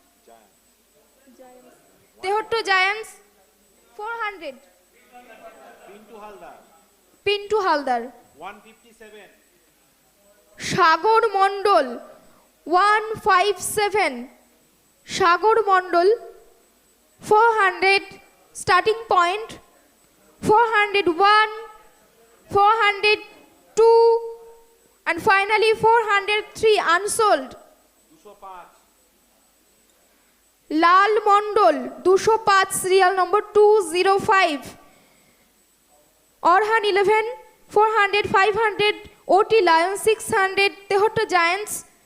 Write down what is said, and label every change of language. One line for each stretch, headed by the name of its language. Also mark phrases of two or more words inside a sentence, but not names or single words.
English: Tehatta Giants 400. Pintu Haldar 157 সাগর মণ্ডল 157, সাগর মণ্ডল 400, starting point 401, 402, and finally 403 unsold. 205 লাল মণ্ডল 205 serial number 205, Orhan 11, 400, 500 OT Lions 600, Tehatta Giants